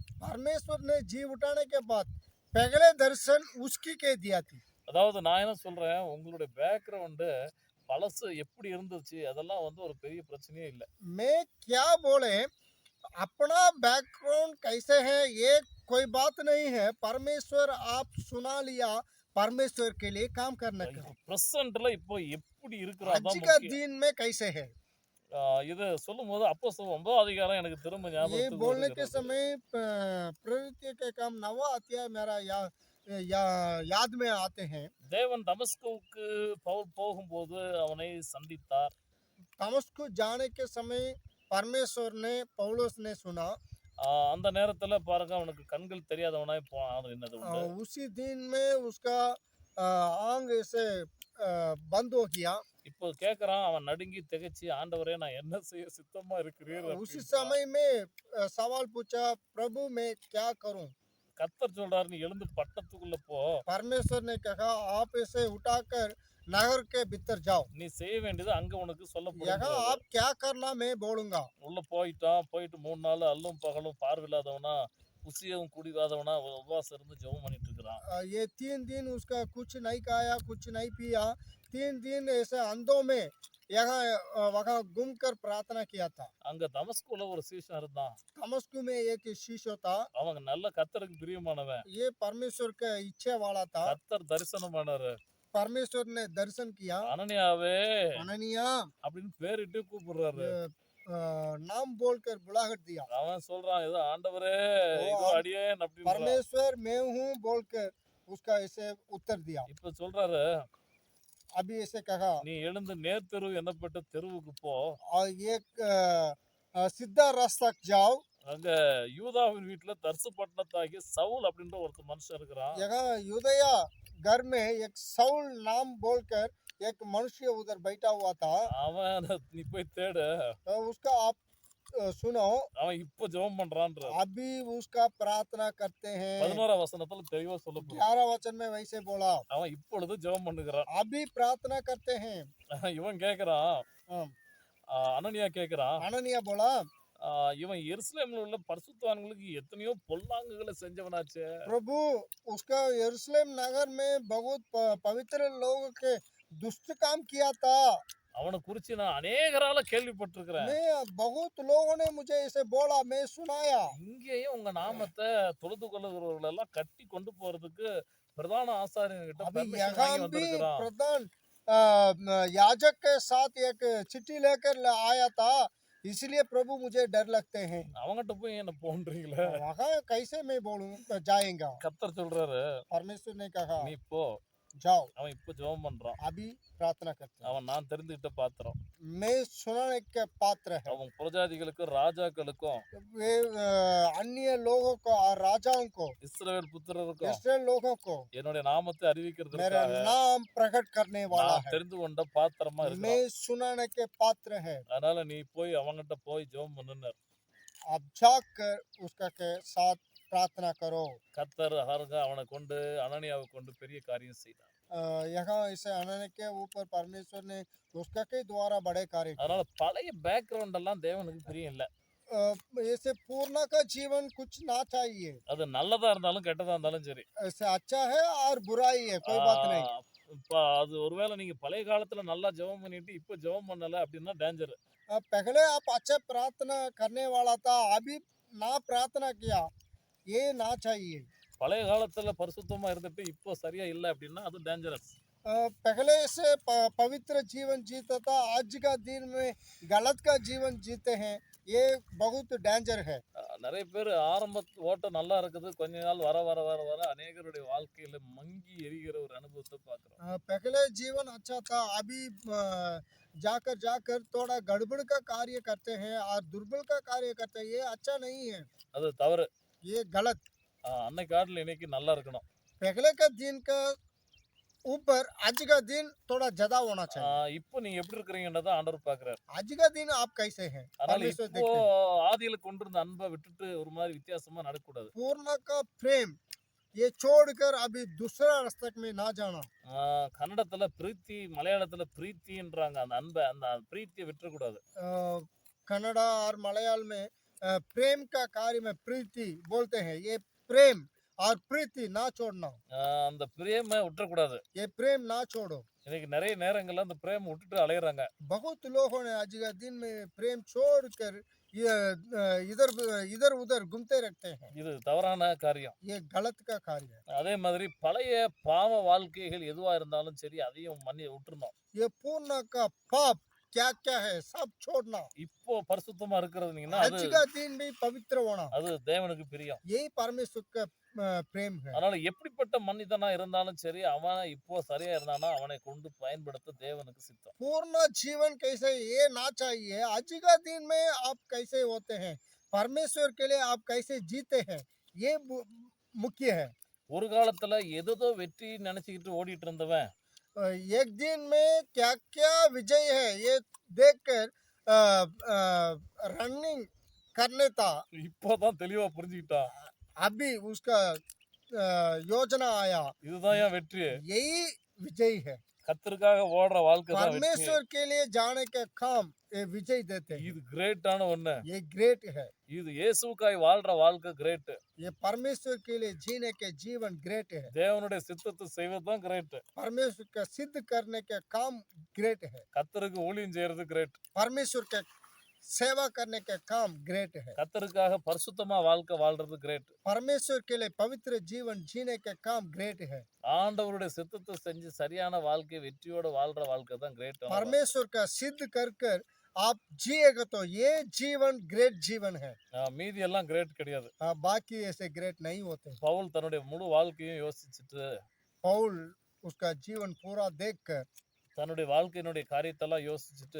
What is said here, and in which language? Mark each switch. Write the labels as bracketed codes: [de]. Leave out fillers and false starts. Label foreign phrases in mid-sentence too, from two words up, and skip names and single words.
[hi] परमेश्वर ने जी उठाने के बाद पहले दर्शन उसकी के दिया थी [ta] அதாவது நான் என்ன சொல்றேன், உங்களுடைய பேக்ரவுண்டு பழசு எப்படி இருந்துச்சு அதெல்லாம் ஒரு பெரிய பிரச்சனையே இல்லை. [hi] मैं क्या बोले अपना बैकग्राउंड कैसे है ये कोई बात नहीं है परमेश्वर आप सुना लिया परमेश्वर के लिए काम करने का [ta] பிரசன்ட்ல இப்போ எப்படி [hi] आज [ta] இருக்கிறாதான் [hi] का [ta] முக்கியம். [hi] दिन में कैसे है [ta] இது சொல்லும்போது அப்போஸ்தலர் 9ஆம் அதிகாரம் எனக்கு திரும்ப [hi] ये [ta] ஞாபகத்துக்கு [hi] बोलने के [ta] வருகிறது. [hi] समय प्रवृत्ति के काम 9वां अध्याय मेरा याद में आते हैं [ta] தேவன் தமஸ்குவுக்கு பவுல் போகும்போது அவனை சந்தித்தார். [hi] तमस्कु जाने के समय परमेश्वर ने पौलुस ने सुना [ta] அந்த நேரத்துல பாருங்க அவனுக்கு கண்கள் தெரியாதவனாய் போனான். என்னது உண்டு [hi] उसी दिन में उसका आंग ऐसे बंद हो गया [ta] இப்போ கேக்குறான், அவன் நடுங்கி திகைச்சு, ஆண்டவரே நான் என்ன செய்ய சித்தமா இருக்கிறீர் [hi] उसी [ta] அப்படின்றான். [hi] समय में सवाल पूछा प्रभु मैं क्या करूं [ta] கர்த்தர் சொல்றாரு, நீ எழுந்து பட்டத்துக்குள்ள போ, [hi] परमेश्वर ने कहा आप ऐसे उठाकर नगर के भीतर जाओ [ta] நீ செய்ய வேண்டியது அங்க உனக்கு [hi] यहाँ [ta] சொல்லப்படும். [hi] आप क्या करना मैं बोलूंगा [ta] உள்ள போயிட்டு 3 நாள் அல்லும் பகலும் பார்வையில்லாதவனா புசியவும் குடிக்காதவனா உபவாசம் இருந்து ஜெபம் பண்ணிட்டு இருக்கிறான். [hi] ये 3 दिन उसका कुछ नहीं खाया कुछ नहीं पिया 3 दिन ऐसे अंधों में यहाँ वहाँ घूम कर प्रार्थना किया था [ta] அங்க தமஸ்குல ஒரு சீஷன் இருந்தான். [hi] तमस्कु में एक शिष्य था [ta] அவங்க நல்ல கர்த்தருக்கு பிரியமானவன். [hi] ये परमेश्वर का इच्छा वाला था [ta] கர்த்தர் தரிசனமானாரு. [hi] परमेश्वर ने दर्शन किया [ta] அனனியாவே [hi] अननिया [ta] அப்படின்னு பேரிட்டு கூப்பிடுறாரு. [hi] नाम बोलकर बुलाहट दिया [ta] அவன் சொல்றான், ஏதோ ஆண்டவரே இதோ அடியேன் அப்படின்னு. [hi] परमेश्वर मैं हूँ बोलकर उसका ऐसे उत्तर दिया [ta] இப்ப சொல்றாரு, [hi] अभी ऐसे कहा [ta] நீ எழுந்து நேர்த்தெரு என்னப்பட்ட தெருவுக்கு போ, [hi] और एक सीधा रास्ता जाओ [ta] அங்க யூதாவின் வீட்டுல தர்சு பட்டணத்தாகிய சவுல் அப்படின்ற ஒரு மனுஷன் இருக்கிறான். [hi] यहाँ युदया घर में एक साउल नाम बोलकर एक मनुष्य उधर बैठा हुआ था। [ta] அவன் நீ போய் தேடு, [hi] उसका आप सुनो, [ta] அவன் இப்போ ஜெபம் பண்றான்ற [hi] अभी उसका प्रार्थना करते हैं। [ta] 11ஆம் வசனத்துல தெளிவா சொல்லப்படுது. [hi] 11 वचन में वैसे बोला, [ta] அவன் இப்பொழுது ஜெபம் பண்ணுகிறான். [hi] अभी प्रार्थना करते हैं। [ta] இவன் கேக்குறான், [hi] हाँ, [ta] அனனியா கேக்குறான், [hi] अननिया बोला, [ta] இவன் எருசலேம்ல உள்ள பரிசுத்தவான்களுக்கு எத்தனையோ பொல்லாங்குகளை செஞ்சவனாச்சே, [hi] प्रभु उसका यरूशलेम नगर में बहुत पवित्र लोगों के दुष्ट काम किया था। [ta] அவனை குறிச்சு நான் அநேகரால கேள்விப்பட்டிருக்கிறேன். [hi] मैं बहुत लोगों ने मुझे इसे बोला, मैं सुनाया। [ta] இங்கேயும் உங்க நாமத்தை தொழுது கொள்ளுகிறவர்கள் எல்லாம் கட்டி கொண்டு போறதுக்கு பிரதான ஆசாரியன்கிட்ட [hi] अभी [ta] பெர்மிஷன் [hi] यहाँ [ta] வாங்கி [hi] भी [ta] வந்திருக்கிறான். [hi] प्रधान याजक के साथ एक चिट्ठी लेकर आया था, इसलिए प्रभु मुझे डर लगते हैं। [ta] அவங்ககிட்ட போய் என்ன போன்றீங்களே? [hi] वहाँ कैसे मैं बोलूं जाएगा? [ta] கர்த்தர் சொல்றாரு, [hi] परमेश्वर ने कहा, [ta] நீ போ. [hi] जाओ, [ta] அவன் இப்போ ஜெபம் பண்றான். [hi] अभी प्रार्थना करते हैं। [ta] அவன் நான் தெரிந்துகிட்ட பாத்திரம். [hi] मैं सुनाने के पात्र है। [ta] அவன் பிரஜாதிகளுக்கும் ராஜாக்களுக்கும் [hi] वे अन्य लोगों को और राजाओं को, [ta] இஸ்ரவேல் புத்திரருக்கும் [hi] इसराइल लोगों को [ta] என்னுடைய நாமத்தை [hi] मेरा [ta] அறிவிக்கிறதுக்காக [hi] नाम प्रकट करने वाला [ta] நான் [hi] है। [ta] தெரிந்து கொண்ட பாத்திரமா இருக்கிறான். [hi] मैं सुनाने के पात्र है। [ta] அதனால நீ போய் அவங்ககிட்ட போய் ஜெபம் பண்ணுனார். [hi] आप जाकर उसका के साथ प्रार्थना करो। [ta] கர்த்தர் ஹாருங்க அவனை கொண்டு அனனியாவை கொண்டு பெரிய காரியம் செய்தார். [hi] यहाँ इसे आने के ऊपर परमेश्वर ने उसका के द्वारा बड़े कार्य किए। [ta] அதனால பழைய பேக்ரவுண்ட் எல்லாம் தேவனுக்கு பிரியம் இல்ல. [hi] ऐसे पूर्ण का जीवन कुछ ना चाहिए। [ta] அது நல்லதா இருந்தாலும் கெட்டதா இருந்தாலும் சரி. [hi] ऐसे अच्छा है और बुराई है, कोई बात नहीं। [ta] இப்ப அது ஒருவேளை நீங்க பழைய காலத்துல நல்லா ஜெபம் பண்ணிட்டு இப்ப ஜெபம் பண்ணல அப்படின்னா டேஞ்சர். [hi] पहले आप अच्छा प्रार्थना करने वाला था, अभी ना प्रार्थना किया, ये ना चाहिए। [ta] பழைய காலத்துல பரிசுத்தமா இருந்துட்டு இப்போ சரியா இல்ல அப்படின்னா அது டேஞ்சரஸ். [hi] पहले से पवित्र जीवन जीता था, आज का दिन में गलत का जीवन जीते हैं, ये बहुत डेंजर है। [ta] நிறைய பேர் ஆரம்ப ஓட்டம் நல்லா இருக்குது, கொஞ்ச நாள் வர வர வர வர அநேகருடைய வாழ்க்கையில மங்கி எரிகிற ஒரு அனுபவத்தை பார்க்கிறோம். [hi] पहले जीवन अच्छा था, अभी जाकर जाकर थोड़ा गड़बड़ का कार्य करते हैं और दुर्बल का कार्य करते हैं, ये अच्छा नहीं है, [ta] அது தவறு. [hi] ये गलत। [ta] அன்னைக்கு காட்டில் இன்னைக்கு நல்லா இருக்கணும். [hi] पहले का दिन का ऊपर आज का दिन थोड़ा ज्यादा होना चाहिए। [ta] இப்போ நீங்க எப்படி இருக்கிறீங்கன்றத ஆண்டவர் பாக்குறாரு. [hi] आज का दिन आप कैसे हैं, [ta] அதனால [hi] परमेश्वर [ta] இப்போ [hi] देखते हैं। [ta] ஆதியில கொண்டிருந்த அன்பை விட்டுட்டு ஒரு மாதிரி வித்தியாசமா நடக்கக்கூடாது. [hi] पूर्ण का प्रेम ये छोड़कर अभी दूसरा रास्ते में ना जाना। [ta] கன்னடத்துல பிரீத்தி, மலையாளத்துல பிரீத்தின்றாங்க. அந்த அன்பை அந்த பிரீத்தியை விட்டுறக்கூடாது. [hi] कन्नड़ा और मलयालम में प्रेम का कार्य में प्रीति बोलते हैं, ये प्रेम और प्रीति ना छोड़ना, [ta] அந்த பிரேமை விட்டுறக்கூடாது. [hi] ये प्रेम ना छोड़ो। [ta] இன்னைக்கு நிறைய நேரங்கள்ல அந்த பிரேமை விட்டுட்டு அலையறாங்க. [hi] बहुत लोगों ने आज का दिन में प्रेम छोड़कर ये इधर इधर उधर घूमते रहते हैं, [ta] இது தவறான காரியம். [hi] ये गलत का कार्य है। [ta] அதே மாதிரி பழைய பாவ வாழ்க்கைகள் எதுவா இருந்தாலும் சரி அதையும் விட்டுறணும். [hi] ये पूर्ण का पाप क्या क्या है सब छोड़ना। [ta] இப்போ பரிசுத்தமா இருக்கிறதுங்கன்னா [hi] आज का दिन भी पवित्र होना, [ta] அது தேவனுக்கு பிரியம். [hi] यही परमेश्वर का प्रेम है। [ta] அதனால எப்படிப்பட்ட மனிதனா இருந்தாலும் சரி அவன் இப்போ சரியா இருந்தானா அவனை கொண்டு பயன்படுத்த தேவனுக்கு சித்தம். [hi] पूर्ण जीवन कैसे ये ना चाहिए, आज का दिन में आप कैसे होते हैं, परमेश्वर के लिए आप कैसे जीते हैं, ये मुख्य है। [ta] ஒரு காலத்துல எதோ வெற்றி நினைச்சுக்கிட்டு ஓடிட்டு இருந்தவன் [hi] एक दिन में क्या क्या विजय है ये देखकर रनिंग करने था, [ta] இப்போதான் தெளிவா புரிஞ்சுக்கிட்டான். [hi] अभी उसका योजना आया, [ta] இதுதான் என் வெற்றி. [hi] यही विजय है। [ta] கர்த்தருக்காக ஓடுற வாழ்க்கை தான் வெற்றி. [hi] परमेश्वर के लिए जाने के काम ये विजय देते हैं, [ta] இது கிரேட்டான ஒண்ணு. [hi] ये ग्रेट है। [ta] இது இயேசுவுக்காய் வாழ்ற வாழ்க்கை கிரேட். [hi] ये परमेश्वर के लिए जीने के जीवन ग्रेट है। [ta] தேவனுடைய சித்தத்தை செய்வதுதான் கிரேட். [hi] परमेश्वर का सिद्ध करने के काम ग्रेट है। [ta] கர்த்தருக்கு ஊழியம் செய்யறது கிரேட். [hi] परमेश्वर के सेवा करने के काम ग्रेट है। [ta] கர்த்தருக்காக பரிசுத்தமா வாழ்க்கை வாழ்றது கிரேட். [hi] परमेश्वर के लिए पवित्र जीवन जीने के काम ग्रेट है। [ta] ஆண்டவருடைய சித்தத்தை செஞ்சு சரியான வாழ்க்கை வெற்றியோட வாழ்ற வாழ்க்கை தான் கிரேட். [hi] परमेश्वर का सिद्ध कर कर आप जिएगा तो ये जीवन ग्रेट जीवन है। [ta] மீதி எல்லாம் கிரேட் கிடையாது. [hi] बाकी ऐसे ग्रेट नहीं होते। [ta] பவுல் தன்னுடைய முழு வாழ்க்கையும் யோசிச்சுட்டு [hi] पौल उसका जीवन पूरा देखकर, [ta] தன்னுடைய வாழ்க்கையினுடைய காரியத்தெல்லாம் யோசிச்சுட்டு